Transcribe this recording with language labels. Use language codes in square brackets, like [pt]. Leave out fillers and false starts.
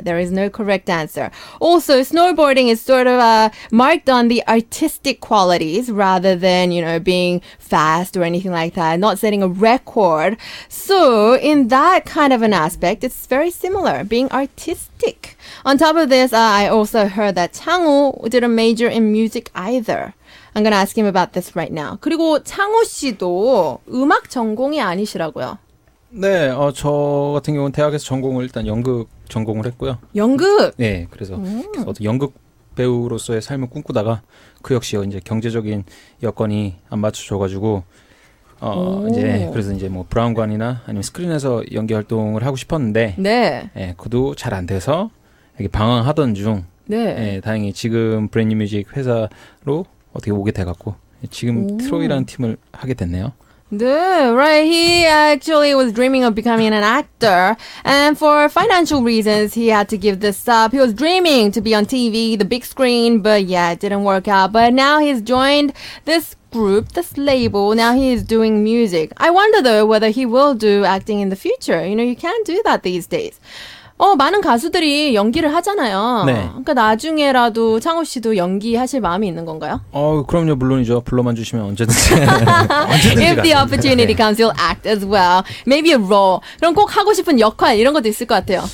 [en] There is no correct answer. Also, snowboarding is sort of marked on the artistic qualities rather than, being fast or anything like that, not setting a record. So in that kind of an aspect, it's very similar, being artistic. On top of this, I also heard that 창호 didn't major in music either. I'm going to ask him about this right now. [ko] 그리고 창호 씨도 음악 전공이 아니시라고요? 네, 저 같은 경우는 대학에서 전공을 일단 연극 전공을 했고요. 연극? 네, 그래서 연극 배우로서의 삶을 꿈꾸다가 그 역시 이제 경제적인 여건이 안 맞춰져가지고 그래서 이제 뭐 브라운관이나 아니면 스크린에서 연기 활동을 하고 싶었는데 그도 잘 안 돼서 이렇게 방황하던 중 다행히 지금 브랜뉴 뮤직 회사로 어떻게 오게 돼갖고 지금 트로이라는 팀을 하게 됐네요. [en] Right. He actually was dreaming of becoming an actor, and for financial reasons, he had to give this up. He was dreaming to be on TV, the big screen, but it didn't work out. But now he's joined this group, this label. Now he is doing music. I wonder though whether he will do acting in the future. You can't do that these days. [ko] 많은 가수들이 연기를 하잖아요. 그러니까 나중에라도 창호 씨도 연기하실 마음이 있는 건가요? 그럼요, 물론이죠. 불러만 주시면 언제든지. [en] If the opportunity comes, you'll act as well. Maybe a role. [ko] 그럼 꼭 하고 싶은 역할 이런 것도 있을 것 같아요.